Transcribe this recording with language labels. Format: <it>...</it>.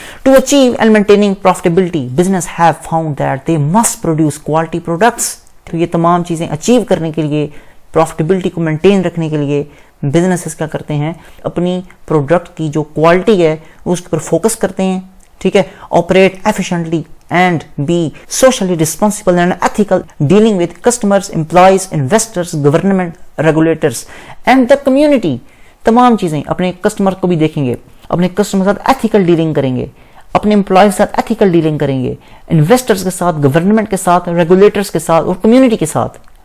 <en>To achieve and maintaining profitability business have found that they must produce quality products.</en> <ur>تو یہ تمام چیزیں achieve کرنے کے لیے, پروفیٹیبلٹی کو مینٹین رکھنے کے لیے بزنسز کیا کرتے ہیں, اپنی پروڈکٹ کی جو کوالٹی ہے اس کے اوپر فوکس کرتے ہیں, ٹھیک ہے.</ur> <en>Operate efficiently and be socially responsible and ethical dealing with customers, employees, investors, government, regulators and the community.</en> <ur>تمام چیزیں اپنے کسٹمر کو بھی دیکھیں گے, اپنے کسٹمر کے ساتھ ایتھیکل ڈیلنگ کریں گے, اپنے امپلائیز کے ساتھ ایتھیکل ڈیلنگ کریں گے, انویسٹرز کے ساتھ, گورنمنٹ کے ساتھ, ریگولیٹرز کے ساتھ اور کمیونٹی کے ساتھ.</ur>